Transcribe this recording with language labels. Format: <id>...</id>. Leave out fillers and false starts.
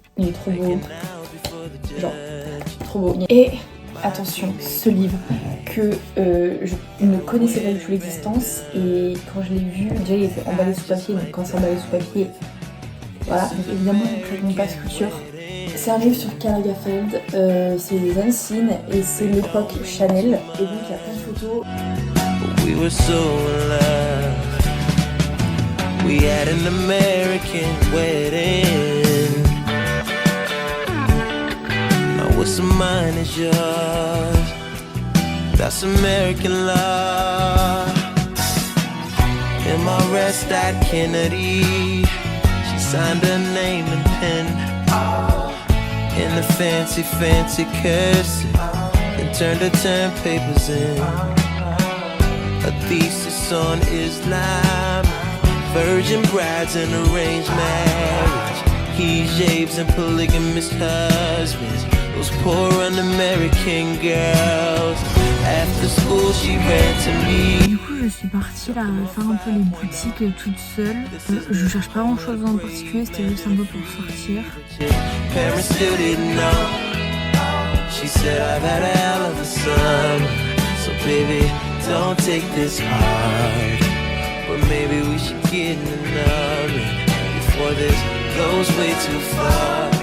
<fr>Il est trop beau, genre trop beau. Et attention, ce livre que je ne connaissais pas du tout l'existence et quand je l'ai vu, déjà il était emballé sous papier, donc quand c'est emballé sous papier, voilà, donc évidemment je ne pas couture. C'est un livre sur Karl Lagerfeld, c'est les Unseen et c'est l'époque Chanel. Et donc il y a plein de photos.</fr> <en>We were so in love. We had an American wedding. Now what's mine is yours. That's American love. In my rest at Kennedy, she signed her name and pen. In the fancy cursive, and turned her term papers in. A thesis on Islam, virgin brides and arranged marriage, hijabs and polygamous husbands, those poor un-American girls. After school she ran to me.</en> <fr>Du coup je suis partie là faire un peu les boutiques toute seule. Je cherche pas grand chose en particulier, c'était juste un peu pour sortir.</fr> <en>Parents still didn't know. She said I've had a hell of a summer, so baby don't take this hard. But maybe we should get in another before this goes way too far.</en>